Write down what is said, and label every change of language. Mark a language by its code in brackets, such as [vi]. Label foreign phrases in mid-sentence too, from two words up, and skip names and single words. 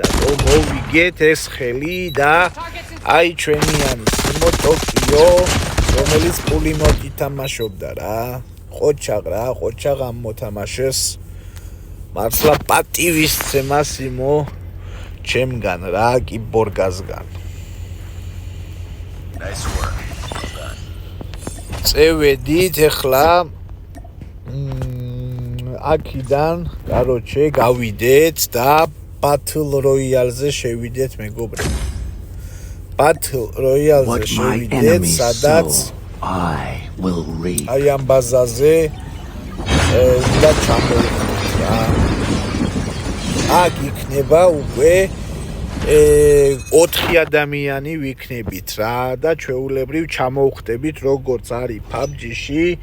[ka] მოვიგეთ ეს ხელი და აი ჩვენიანი სიმო ტოკიო, რომელიც პულიმოთ ითამაშობდა რა. ყოჩაღ ამ მოთამაშეს. მართლა პატივისცემა სიმო ჩემგან რა, კიბორგასგან. [en] Nice work. [ka] წევედით ახლა აქიდან, კაროჩე, გავიდეთ და Battle Royale-ზე შევიდეთ მეგობრებო. Battle Royale-ზე შევიდეთ, სადაც [en] I will read. [ka] აი ამ ბაზაზე და ჩამოვიდეთ რა. აქ იქნება უკვე 4 ადამიანი ვიქნებით რა და ჩვეულებრივ ჩამოვხდებით როგორც არის PUBG-ში.